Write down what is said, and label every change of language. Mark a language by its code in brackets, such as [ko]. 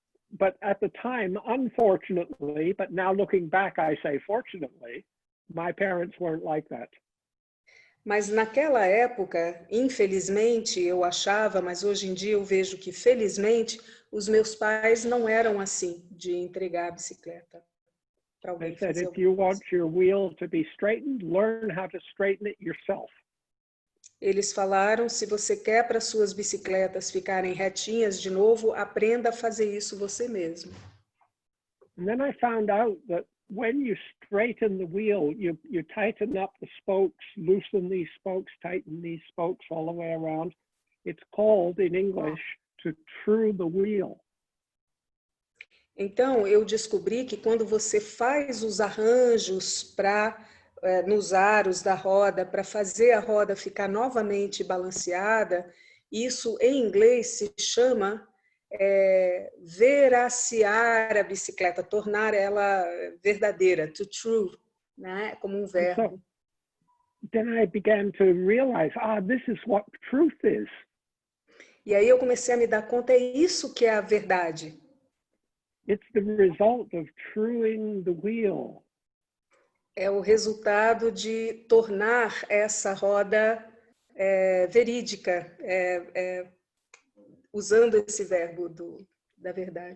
[en] But at the time, unfortunately, but now looking back, I say fortunately, my parents weren't like that. [pt] Mas naquela época, infelizmente, eu achava, mas hoje em dia eu vejo que, felizmente, os meus pais não eram assim, de entregar a bicicleta para alguém [en] They said, [pt] fazer [en] if you [pt] alguma [en] want [pt] coisa. [en] your wheel to be straightened, learn how to straighten it yourself. [pt] Eles falaram, se você quer para suas bicicletas ficarem retinhas de novo, aprenda a fazer isso você mesmo. [en] And then I found out that when you straighten the wheel, you tighten up the spokes, loosen these spokes, tighten these spokes all the way around. It's called in English to true the wheel. [pt] Então, eu descobri que quando você faz os arranjos para nos aros da roda, para fazer a roda ficar novamente balanceada, isso em inglês se chama veraciar a bicicleta, tornar ela verdadeira, [en] to true, [pt] né? Como um verbo. [en] So, then I began to realize, this is what truth is. [pt] E aí eu comecei a me dar conta, é isso que é a verdade. [en] It's the result of truing the wheel. [pt] É o resultado de tornar essa roda verídica, usando esse verbo da verdade.